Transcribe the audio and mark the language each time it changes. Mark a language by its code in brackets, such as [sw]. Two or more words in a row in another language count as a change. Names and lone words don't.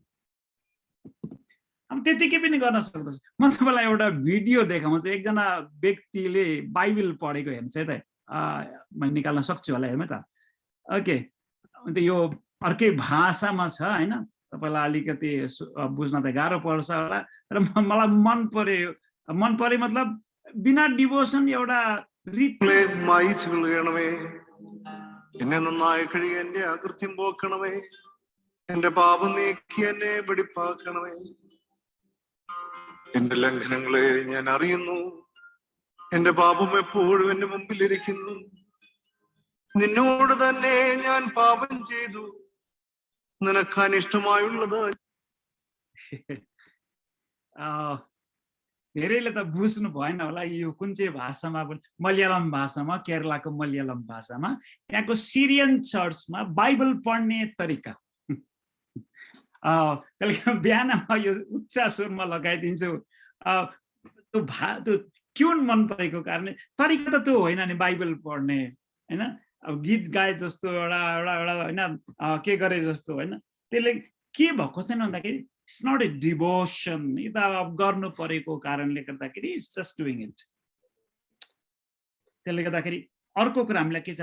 [ne] हम त्यतिकै पनि गर्न सक्दछ म तपाईलाई एउटा भिडियो देखाउँछु एकजना व्यक्तिले बाइबल पढेको हेर्नुस् है त म निकाल्न सक्छु होला हेर्नु त ओके अन्त यो अर्कै भाषामा छ हैन तपाईलाई अलिकति बुझ्न त गाह्रो पर्छ होला र मलाई मन पर्यो मतलब बिना डिभोसन एउटा रीति [ml] മായിച്ചുകളയണമേ എന്നെ നന്നായി കഴിയ എന്റെ അകൃത്യം പോക്കണമേ എന്റെ പാപം നീക്കി എന്നെ വെടിപ്പാക്കണമേ എന്റെ ലംഘനങ്ങളെ ഞാൻ അറിയുന്നു എന്റെ പാപം എപ്പോഴും എന്റെ മുമ്പിലിരിക്കുന്നു നിന്നോട് തന്നെ ഞാൻ പാപം ചെയ്തു നിനക്ക് അനിഷ്ടമായുള്ളത് [ne] धेरैले त बुझ्नु भएन होला यो कुन चाहिँ भाषामा मलयालम भाषामा केरलाको मलयालम भाषामा त्यहाँको सिरियन चर्चमा बाइबल पढ्ने तरिका बिहान म यो उच्च स्वरमा लगाइदिन्छु त्यो ट्युन मन परेको कारणले तरिका त त्यो होइन नि बाइबल पढ्ने हैन अब गीत गाए जस्तो एउटा हैन के गरे जस्तो हैन त्यसले के भएको छैन भन्दाखेरि [en] It's not a devotion [ne] यो त गर्नु परेको कारणले गर्दाखेरि [en] It's just doing it [ne] त्यसले गर्दाखेरि अर्को कुरा हामीलाई के छ